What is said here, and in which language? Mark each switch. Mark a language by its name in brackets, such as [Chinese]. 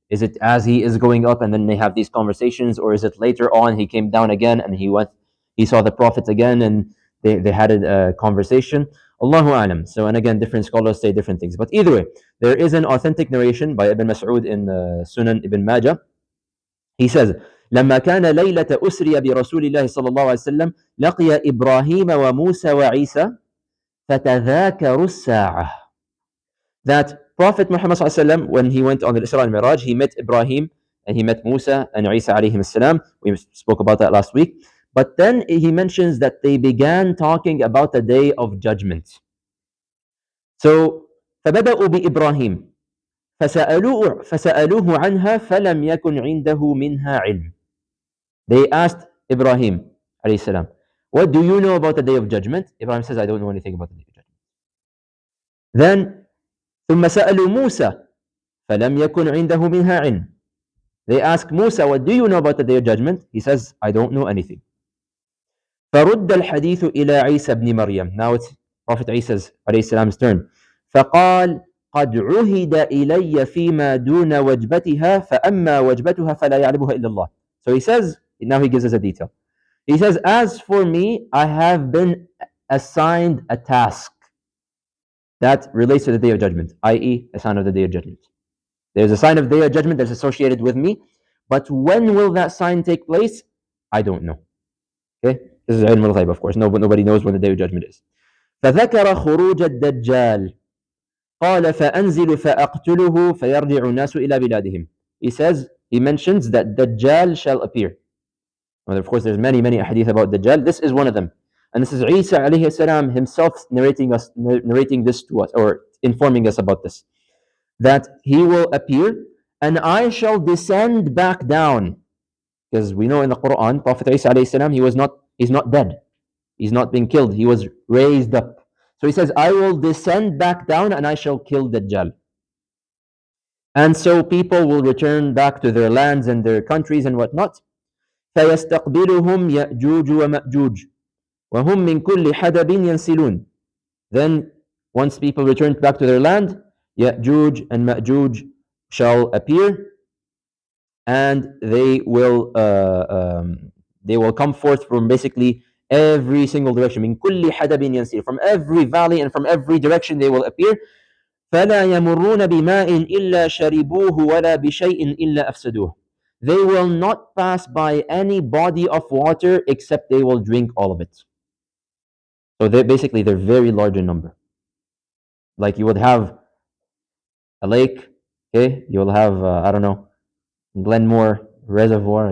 [English] Is it as he is going up and then they have these conversations, or is it later on he came down again and he saw the prophets again and they had a conversation? Allahu a'lam. So, and again, different scholars say different things. But either way, there is an authentic narration by Ibn Mas'ud in Sunan Ibn Majah. He says, [Arabic] لما كان ليلة أسري برسول الله صلى الله عليه وسلم لقي إبراهيم وموسى وعيسى فتذاكروا الساعة. [English] That Prophet Muhammad [Arabic] صلى الله عليه وسلم, [English] when he went on the Isra and Mir'aj, he met Ibrahim and he met Musa and Isa alayhim salam. We spoke about that last week. But then he mentions that they began talking about the day of judgment. So [Arabic] فبدأوا بإبراهيم فسألوه عنها فلم يكن عنده منها علم. [English] They asked Ibrahim alayhi salam, what do you know about the day of judgment? Ibrahim says, I don't know anything about the day of judgment. Then [Arabic] ثم سألوا موسى فلم يكن عنده منها علم. [English] They ask Musa, what do you know about the day of judgment? He says, I don't know anything. [Arabic] فرد الحديث إلى عيسى بن مريم. [English] Now it's Prophet Isa's alayhi salam's turn. [Arabic] فقال قد عهد إلي فيما دون وجبتها فأما وجبتها فلا يعلمها إلا الله. [English] So he says, now he gives us a detail. He says, as for me, I have been assigned a task that relates to the day of judgment, i.e. a sign of the day of judgment. There's a sign of the day of judgment that's associated with me, but when will that sign take place? I don't know. Okay, this is ilm al-ghayb, of course. Nobody knows when the day of judgment is. [Arabic] فذكر خروج الدجال قال فأنزل فأقتله فيرجع الناس إلى بلادهم. [English] He mentions that Dajjal shall appear. Well, of course, there's many hadith about Dajjal. This is one of them. And this is Isa alayhi salam himself narrating this to us, or informing us about this. That he will appear, and I shall descend back down. because we know in the Quran, Prophet Isa alayhi salam, he's not dead. He's not been killed. He was raised up. So he says, I will descend back down and I shall kill Dajjal. And so people will return back to their lands and their countries and whatnot. [Arabic] فَيَسْتَقْبِلُهُمْ يَأْجُوجُ وَمَأْجُوجُ وَهُمْ مِنْ كُلِّ حَدَبٍ يَنْسِلُونَ. [English] Then, once people return back to their land, Ya'juj and Ma'juj shall appear, and they will come forth from basically every single direction. [Arabic] من كل حدب ينسير. [English] From every valley and from every direction they will appear. [Arabic] فلا يمرون بماء إلا شربوه ولا بشيء إلا أفسدوه. [English] They will not pass by any body of water except they will drink all of it. So they're very large in number. Like you would have a lake, okay? You will have, I don't know, Glenmore Reservoir.